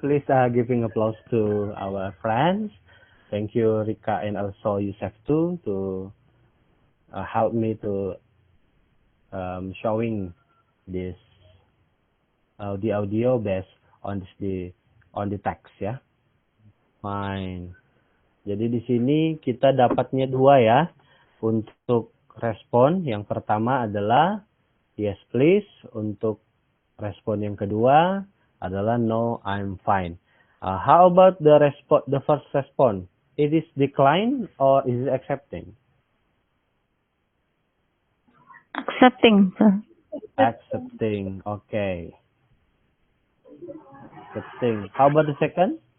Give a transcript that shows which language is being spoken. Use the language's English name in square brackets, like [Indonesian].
[English] Please giving applause to our friends. Thank you, Rika, and also Yusef too, to help me to showing this the audio based on the text ya. Fine. [Indonesian] Jadi di sini kita dapatnya 2 ya untuk respon. Yang pertama adalah [English] yes please. [Indonesian] Untuk respon yang kedua adalah [English] no, I'm fine. How about the first response? It is decline or is it accepting? Accepting, sir. Accepting. Okay. Accepting. How about the second?